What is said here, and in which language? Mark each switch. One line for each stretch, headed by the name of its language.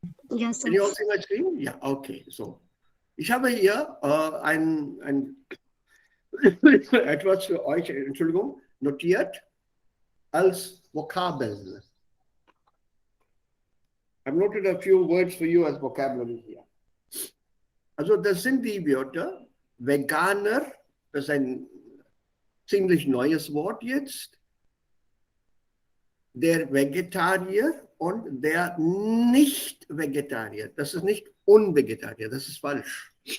English: Yes, Can sir. you all see my screen? Ja, okay. So.
German: Ich habe hier ein etwas für euch, Entschuldigung, notiert als Vokabeln.
English: I've noted a few words for you as vocabulary here.
German: Also das sind die Wörter Veganer, das ist ein ziemlich neues Wort jetzt, der Vegetarier und der Nicht-Vegetarier. Das ist nicht Unvegetarier, das ist falsch.